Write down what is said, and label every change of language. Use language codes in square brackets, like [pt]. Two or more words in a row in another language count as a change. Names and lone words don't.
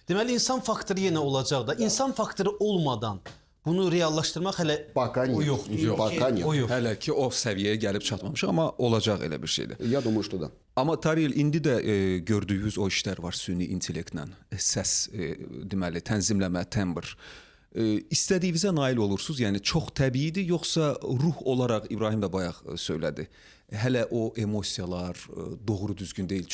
[az] Deməli, insan faktoru yenə olacaq da. İnsan faktoru olmadan bunu reallaşdırmaq hələ [ru] Пока нет. [az] yoxdur. [ru] Пока нет. [az] O yox. Hələ ki o səviyyəyə gəlib çatmamış, amma olacaq elə bir şeydir. [ru] Я думаю, что да. [az] Amma Tariyel indi də gördüyünüz o işlər var süni intellektlə, səs deməli tənzimləmə, tembr. İstədiyinizə nail olursunuz. Yəni çox təbiidir, yoxsa ruh olaraq İbrahim də bayaq söylədi. Hələ o emosiyalar doğru düzgün deyil.